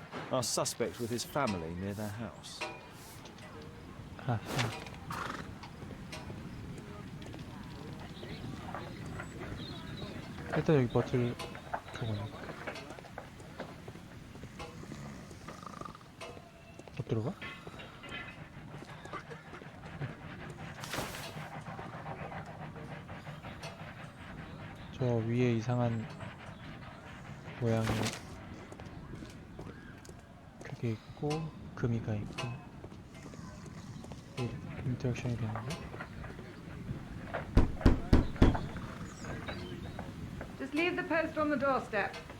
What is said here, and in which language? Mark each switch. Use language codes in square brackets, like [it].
[en] Our suspect with his family near their house. [ko] 아, 일단 여기 버틀 보고는 못 들어가? 저 위에 이상한 모양의 그게 있고 금이가 있고 인터랙션이 되는데. [en] Just leave the post on the doorstep.